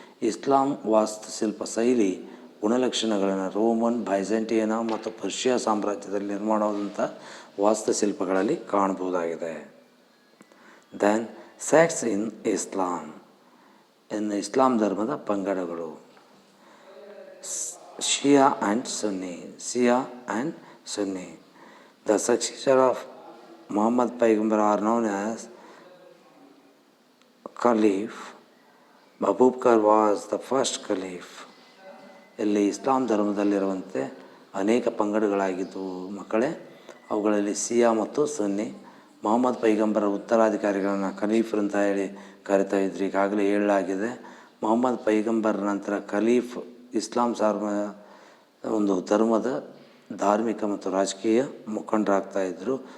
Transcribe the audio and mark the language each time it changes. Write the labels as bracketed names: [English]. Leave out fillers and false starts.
[Kannada] ಇಸ್ಲಾಂ ವಾಸ್ತುಶಿಲ್ಪ ಶೈಲಿ ಗುಣಲಕ್ಷಣಗಳನ್ನು ರೋಮನ್, ಬೈಜೆಂಟಿಯನ್ ಮತ್ತು ಪರ್ಷಿಯಾ ಸಾಮ್ರಾಜ್ಯದಲ್ಲಿ ನಿರ್ಮಾಣವಾದಂಥ ವಾಸ್ತುಶಿಲ್ಪಗಳಲ್ಲಿ ಕಾಣಬಹುದಾಗಿದೆ. [English] Then sects in Islam. [Kannada] ಇನ್ನು ಇಸ್ಲಾಂ ಧರ್ಮದ ಪಂಗಡಗಳು ಶಿಯಾ and Sunni. [English] Shia and Sunni. The successor of Muhammad Paigambara are known as Caliph. Abubakar was the first Caliph. [Kannada] ಇಲ್ಲಿ ಇಸ್ಲಾಂ ಧರ್ಮದಲ್ಲಿರುವಂತೆ ಅನೇಕ ಪಂಗಡಗಳಾಗಿದ್ದವು ಮಕ್ಕಳೇ. ಅವುಗಳಲ್ಲಿ ಸಿಯಾ ಮತ್ತು ಸುನ್ನಿ. ಮೊಹಮ್ಮದ್ ಪೈಗಂಬರ ಉತ್ತರಾಧಿಕಾರಿಗಳನ್ನು ಖಲೀಫ್ರು ಅಂತ ಹೇಳಿ ಕರಿತಾ ಇದ್ರು. ಈಗಾಗಲೇ ಹೇಳಲಾಗಿದೆ. ಮೊಹಮ್ಮದ್ ಪೈಗಂಬರ ನಂತರ ಖಲೀಫ್ ಇಸ್ಲಾಂ ಒಂದು ಧರ್ಮದ ಧಾರ್ಮಿಕ ಮತ್ತು ರಾಜಕೀಯ ಮುಖಂಡರಾಗ್ತಾಯಿದ್ರು.